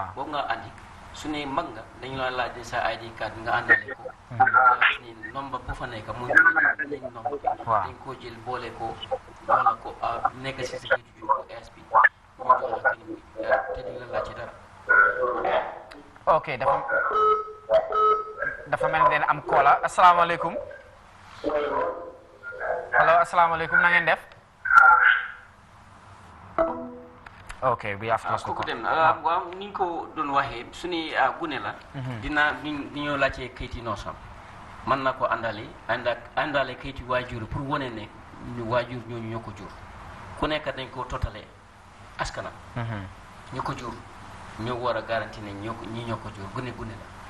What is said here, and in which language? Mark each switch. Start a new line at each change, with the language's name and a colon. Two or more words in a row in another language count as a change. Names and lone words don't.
Wolof: boobu nga andi su ne mag nga dañu la laaj ne sa
English: ID card
Wolof: nga àndale ko nga gis ni nombre bu fa nekk mooy lañ nombre dañ koo jël boole ko wala ko nekk si sa kayitu juddu bu ees bi ñu jox la kayit bi te duñ la laaj ci dara ok dafa mel ni am koola asalaamaaleykum allo asalaamaaleykum na ngeen def ok
English: we have to
Wolof: kooku dem waaw ni ñu ko doon waxee su ne gune la dina di ñoo laajte kayiti noosam mën na ko àndale kayiti waajur pour wane ne waajur ñooñu ñoo ko jur ku nekk dañ ko totalee askanam ñu ko jur ñoo war a garanti ne ñii ñoo ko jur gune la